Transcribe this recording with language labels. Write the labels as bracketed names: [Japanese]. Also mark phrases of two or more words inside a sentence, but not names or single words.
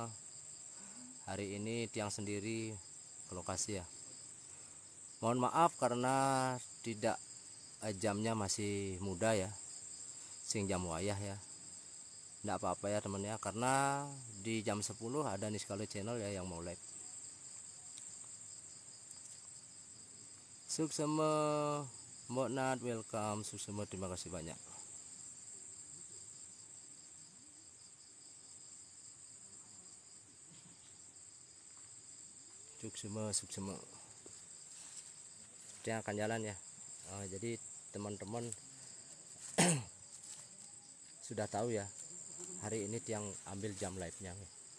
[Indonesian] Hari ini tiang sendiri ke lokasi ya. Mohon maaf karena tidak jamnya masih muda ya, [Balinese] sing jam wayah [Indonesian] ya. Tidak apa-apa ya teman ya, karena di jam 10 ada Niskalo channel ya yang mau live. Suksema Mbok Nat, welcome. Suksema, terima kasih banyak. Suksema dia akan jalan ya. Jadi teman-teman sudah tahu ya, hari ini tiang ambil jam live nya nih.